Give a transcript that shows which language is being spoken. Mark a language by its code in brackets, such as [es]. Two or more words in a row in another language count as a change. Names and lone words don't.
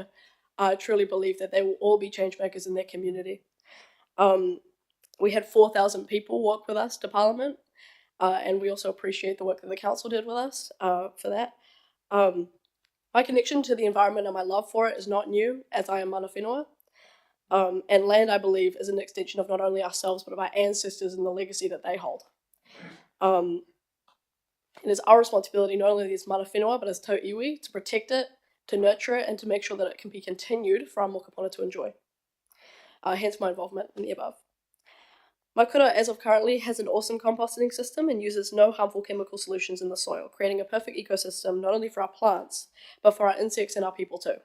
[en] I truly believe that they will all be change makers in their community. We had 4,000 people walk with us to Parliament, and we also appreciate the work that the council did with us for that. My connection to the environment and my love for it is not new, as I am [mi] mana whenua. [en] And land, I believe, is an extension of not only ourselves, but of our ancestors and the legacy that they hold. It is our responsibility, not only as [mi] mana whenua, [en] but as [mi] tau iwi, [en] to protect it, to nurture it, and to make sure that it can be continued for our mokopuna to enjoy. Hence my involvement in the above. My kura, as of currently, has an awesome composting system and uses no harmful chemical solutions in the soil, creating a perfect ecosystem not only for our plants, but for our insects and our people too.